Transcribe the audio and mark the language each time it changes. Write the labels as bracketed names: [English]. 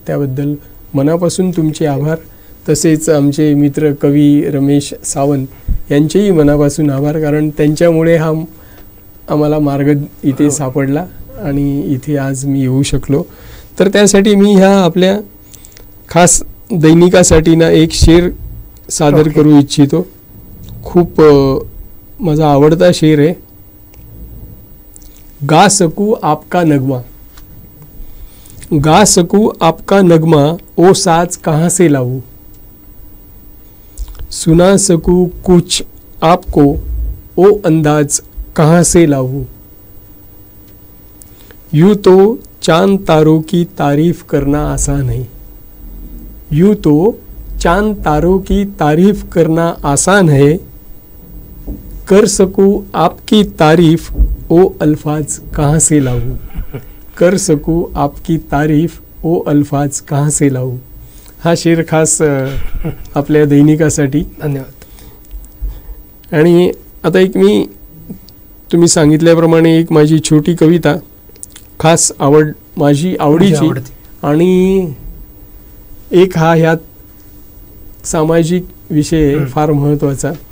[Marathi] त्याबद्दल मनापासून तुमचे आभार. तसेच आमचे मित्र कवी रमेश सावंत यांचेही मनापासून आभार, कारण त्यांच्यामुळे हा आम्हाला मार्ग इथे सापडला आणि इथे आज मी येऊ शकलो. तर त्यासाठी मी ह्या आपल्या खास दैनिकासाठी ना एक शेर सादर करू इच्छितो. खूप माझा आवडता शेर आहे. [Hindi] गा सकू आपका नगमा, गा सकू आपका नगमा, ओ साज कहाँ से लाऊं, सुना सकूं कुछ आपको, ओ अंदाज कहाँ से लाऊं, यूं तो चांद तारों की तारीफ करना आसान है, यूं तो चांद तारों की तारीफ करना आसान है, कर सकूं आपकी तारीफ, ओ अल्फाज कहाँ से लाऊं, कर सकूं आपकी तारीफ, ओ अल्फाज कहाँ से लाऊं. [Marathi] हा शेर खास आपल्या दैनिकासाठी. धन्यवाद. आणि आता एक मी तुम्ही सांगितल्याप्रमाणे एक माझी छोटी कविता खास माझी आवडीची आणि एक हा ह्यात सामाजिक विषय फार महत्त्वाचा.